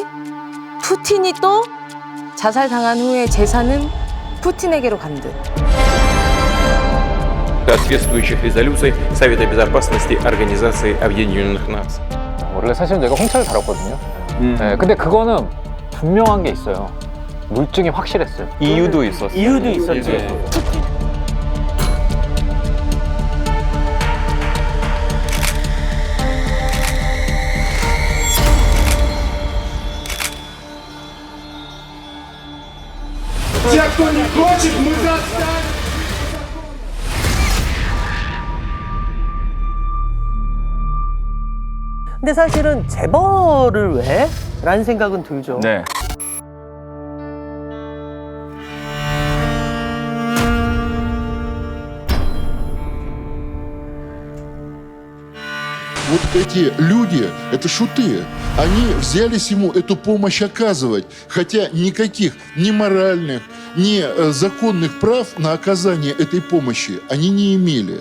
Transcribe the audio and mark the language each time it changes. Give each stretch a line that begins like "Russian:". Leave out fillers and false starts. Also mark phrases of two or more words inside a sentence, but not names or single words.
Korean: 푸틴이 또 자살당한 후에 재산은 푸틴에게로 간 듯.
Russian: соответствующих резолюций Совета Безопасности Организации Объединенных Наций.
Korean: 원래 사실 내가 홍차를 다뤘거든요. 네, 근데 그거는 분명한 게 있어요. 물증이 확실했어요. 이유도 있었어요. 이유도 있었지. 네.
Russian: Те, кто не хочет, мы заставим.
Korean: 근데 사실은 재벌을 왜? 라는 생각은 들죠. 네.
Russian: Вот эти люди, это шуты, они взялись ему эту помощь оказывать, хотя никаких ни моральных, ни законных прав на оказание этой помощи они не имели.